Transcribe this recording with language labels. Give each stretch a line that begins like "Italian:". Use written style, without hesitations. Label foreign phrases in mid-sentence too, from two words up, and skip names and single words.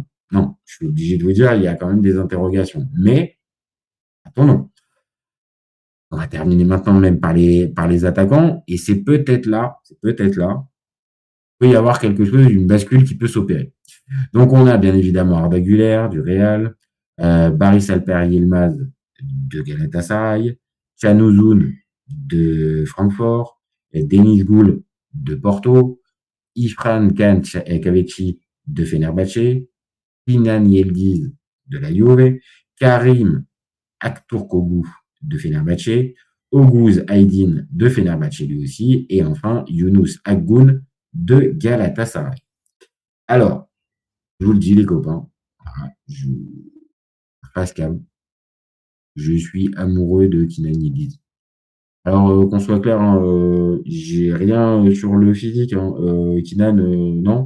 French: Non, je suis obligé de vous dire, il y a quand même des interrogations. Mais attendons. On va terminer maintenant même par les attaquants, et c'est peut-être là, il peut y avoir quelque chose, une bascule qui peut s'opérer. Donc on a bien évidemment Arda Güler du Real, Barış Alper Yılmaz de Galatasaray, Can Uzun de Francfort, Deniz Gül de Porto, İrfan Can Kahveci de Fenerbahçe, Sinan Yıldız de la Juve, Karim Aktürkoğlu de Fenerbahçe, Oguz Aydin de Fenerbahçe lui aussi, et enfin Yunus Akgün de Galatasaray. Alors, je vous le dis les copains,
English: face cam,
French: je suis amoureux de Kenan Yildiz. Alors, qu'on soit clair, hein, j'ai rien sur le physique, hein, Kenan, non.